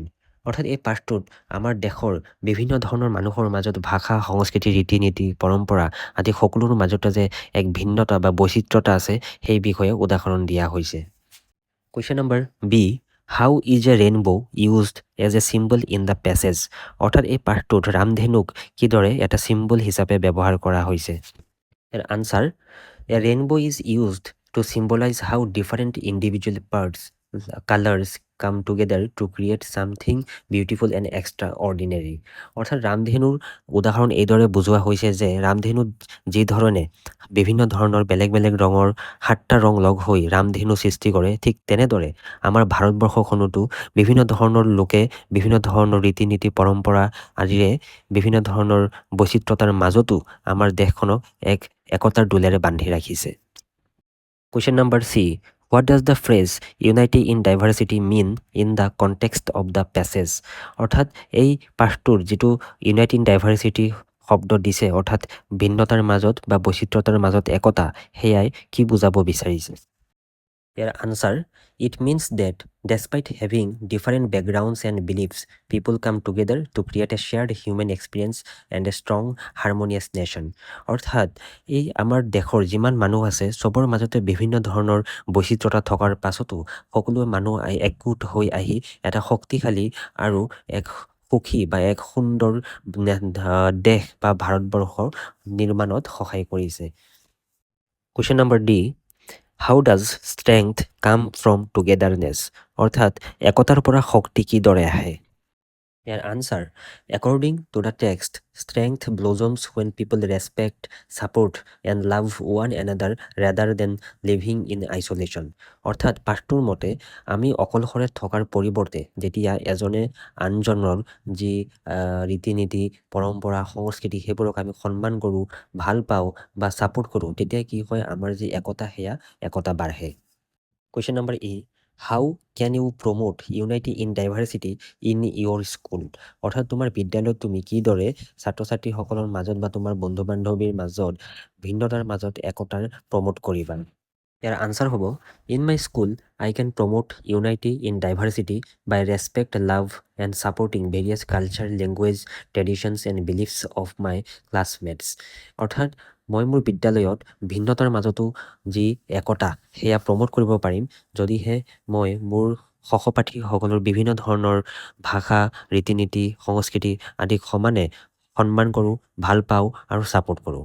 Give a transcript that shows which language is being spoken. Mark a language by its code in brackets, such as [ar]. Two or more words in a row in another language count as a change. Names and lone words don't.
[as] অৰ্থাৎ এই পাঠটোত আমাৰ দেশৰ বিভিন্ন ধৰণৰ মানুহৰ মাজত ভাষা, সংস্কৃতি, ৰীতি নীতি, পৰম্পৰা আদি সকলোৰে মাজতে যে এক ভিন্নতা বা বৈচিত্ৰতা আছে সেই বিষয়ে উদাহৰণ দিয়া হৈছে। [en] Question number B, how is a rainbow used as a symbol in the passage. [as] অৰ্থাৎ এই পাঠটোত ৰামধেনুক কিদৰে এটা চিম্বল হিচাপে ব্যৱহাৰ কৰা হৈছে। [en] ইয়াৰ আনচাৰ, a rainbow is used to symbolize how different individual birds, colours, come together to create something beautiful and extraordinary. [as] অৰ্থাৎ ৰামধেনুৰ উদাহৰণ এইদৰে বুজোৱা হৈছে যে ৰামধেনুত যি ধৰণে বিভিন্ন ধৰণৰ বেলেগ বেলেগ ৰঙৰ 7টা ৰং লগ হৈ ৰামধেনু সৃষ্টি কৰে, ঠিক তেনেদৰে আমাৰ ভাৰতবৰ্ষখনতো বিভিন্ন ধৰণৰ লোকে বিভিন্ন ধৰণৰ ৰীতি নীতি পৰম্পৰা আদিৰে বিভিন্ন ধৰণৰ বৈচিত্ৰতাৰ মাজতো আমাৰ দেশখনক একতাৰ দোলেৰে বান্ধি ৰাখিছে। [en] Question number C. What does the phrase unity in diversity mean in the context of the passage? [as] অৰ্থাৎ এই পাঠটোৰ যিটো [en] unity in diversity [as] শব্দ দিছে, অৰ্থাৎ ভিন্নতাৰ মাজত বা বৈচিত্ৰতাৰ মাজত একতা, সেয়াই কি বুজাব বিচাৰিছে? ইয়াৰ আনসাৰ, [en] it means that despite having different backgrounds and beliefs, people come together to create a shared human experience and a strong harmonious nation. [as] অৰ্থাৎ এই আমাৰ দেশৰ যিমান মানুহ আছে চবৰ মাজতে বিভিন্ন ধৰণৰ বৈচিত্ৰতা থকাৰ পাছতো সকলো মানুহ একগোট হৈ আহি এটা শক্তিশালী আৰু এক সুখী বা এক সুন্দৰ দেশ বা ভাৰতবৰ্ষ নিৰ্মাণত সহায় কৰিছে। [en] Question number D. How does strength come from togetherness? [as] অৰ্থাৎ একতাৰ পৰা শক্তি কিদৰে আহে? ইয়াৰ আনসাৰ, [en] according to the text, strength blossoms when people respect, support and love one another rather than living in isolation. [as] অৰ্থাৎ পাঠটোৰ মতে আমি অকলশৰে থকাৰ পৰিৱৰ্তে যেতিয়া এজনে আনজনৰ যি ৰীতি নীতি পৰম্পৰা সংস্কৃতি সেইবোৰক আমি সন্মান কৰোঁ, ভাল পাওঁ বা ছাপোৰ্ট কৰোঁ, তেতিয়া কি হয় আমাৰ যি একতা সেয়া একতা বাঢ়ে। [en] Question number E. How can you promote unity in diversity in your school? [as] অৰ্থাৎ তোমাৰ বিদ্যালয়ত তুমি কিদৰে ছাত্ৰ ছাত্ৰীসকলৰ মাজত বা তোমাৰ বন্ধু বান্ধৱীৰ মাজত ভিন্নতাৰ মাজত একতাৰ প্ৰমোট কৰিবা? ইয়াৰ আনসাৰ হ'ব, [en] in my school, I can promote unity in diversity by respect, love and supporting various culture, language, traditions and beliefs of my classmates. [as] অৰ্থাৎ মই মোৰ বিদ্যালয়ত ভিন্নতাৰ মাজতো যি একতা সেয়া প্ৰমোট কৰিব পাৰিম যদিহে মই মোৰ সহপাঠীসকলৰ বিভিন্ন ধৰণৰ ভাষা, ৰীতি নীতি, সংস্কৃতি আদিক সমানে সন্মান কৰোঁ, ভাল পাওঁ আৰু ছাপোৰ্ট কৰোঁ।